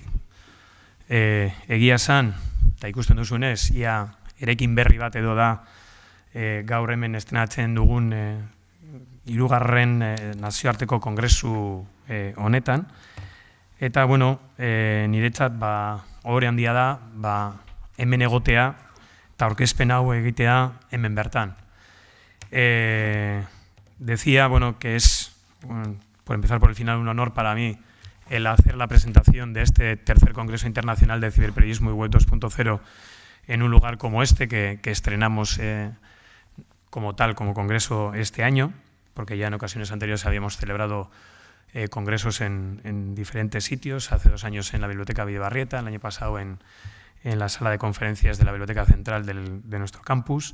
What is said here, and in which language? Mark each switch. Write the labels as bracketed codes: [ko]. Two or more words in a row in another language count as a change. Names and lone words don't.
[eu] Egia esan, eta ikusten duzunez, ia eraikin berri bat edo da gaur hemen estrenatzen dugun hirugarren nazioarteko kongresu honetan. Eta, bueno, niretzat ohore handia da hemen egotea eta aurkezpen hau egitea hemen bertan. [es] Decía, bueno, que es, por empezar por el final, un honor para mí el hacer la presentación de este tercer Congreso Internacional de Ciberperiodismo y Web 2.0 en un lugar como este, que estrenamos como tal, como congreso este año, porque ya en ocasiones anteriores habíamos celebrado congresos en diferentes sitios, hace 2 años en la Biblioteca Videbarrieta, el año pasado en la sala de conferencias de la Biblioteca Central de nuestro campus.